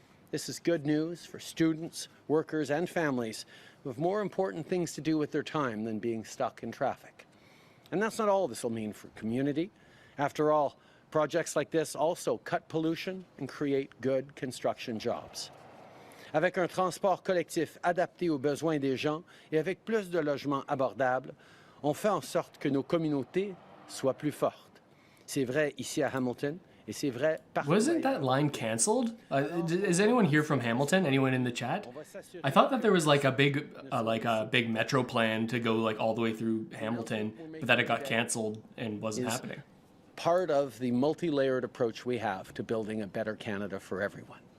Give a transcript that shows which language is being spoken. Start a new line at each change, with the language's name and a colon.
English: This is good news for students, workers, and families who have more important things to do with their time than being stuck in traffic. And that's not all this will mean for community. After all, projects like this also cut pollution and create good construction jobs.
French: Avec un transport collectif adapté aux besoins des gens et avec plus de logements abordables, on fait en sorte que nos communautés soient plus fortes. C'est vrai ici à Hamilton.
English: Wasn't that line cancelled? Is anyone here from Hamilton? Anyone in the chat? I thought that there was like a big metro plan to go like all the way through Hamilton, but that it got cancelled and wasn't happening. Part of the multi-layered approach we have to building a better Canada for everyone.